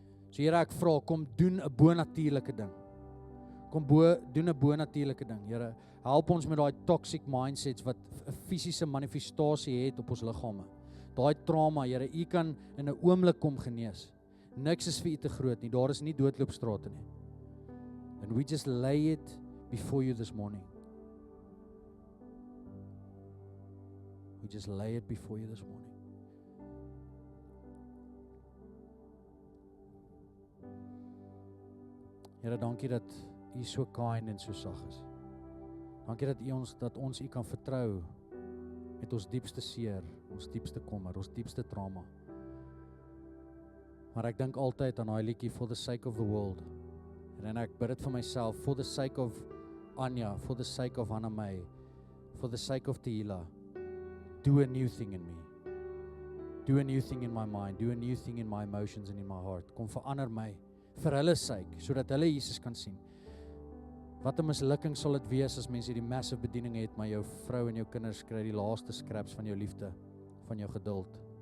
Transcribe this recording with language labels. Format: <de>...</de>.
<af>So Here, ek vra, kom doen 'n bonatuurlike ding. Doen 'n bonatuurlike ding. Here, help ons met daai toxic mindsets wat 'n fisiese manifestasie het op ons liggame. Daai trauma, Here, U kan in 'n oomblik kom genees. Niks is vir U te groot nie. Daar is nie doodloopstrate nie.</af> <en>And we just lay it before You this morning. We just lay it before You this morning.</en> <af>Here, dankie dat U so kind en so sag is. Dankie dat ons U kan vertrou met ons diepste seer, ons diepste kommer, ons diepste trauma. Maar ek dink altyd aan daai liedjie</af> <en>For the Sake of the World.</en> <af>En ek bid dit vir myself,</af> <en>for the sake of Anya, for the sake of Hannah May, for the sake of Tehila, do a new thing in me. Do a new thing in my mind, do a new thing in my emotions and in my heart.</en> <af>Kom verander my vir hulle sake, sodat hulle Jesus kan sien. Wat 'n mislukking sal dit wees as mense hierdie massive bediening het, maar jou vrou en jou kinders kry die laaste scraps van jou liefde, van jou geduld.</af>